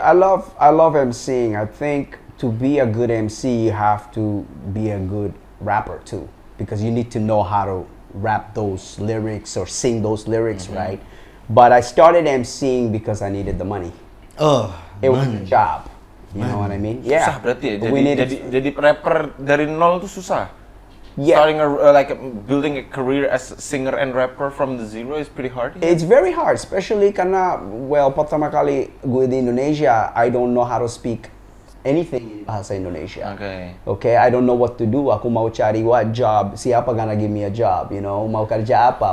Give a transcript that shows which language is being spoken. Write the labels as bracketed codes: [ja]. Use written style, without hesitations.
[en] I love MCing. I think to be a good MC, you have to be a good rapper too, because you need to know how to rap those lyrics or sing those lyrics, right? But I started MCing because I needed the money. Oh, It was a job. You know what I mean? Yeah. [id] Susah berarti ya. [en] We [id] Jadi rapper dari nol tuh susah. [en] Yeah. Starting building a career as a singer and rapper from the zero is pretty hard. It's very hard, especially karena, well, [id] pertama kali gue di Indonesia, [en] I don't know how to speak anything in bahasa Indonesia. Okay, I don't know what to do. [id] Aku mau cari [en] what job, [id] siapa [en] gonna give me a job, you know? [id] Mau kerja apa?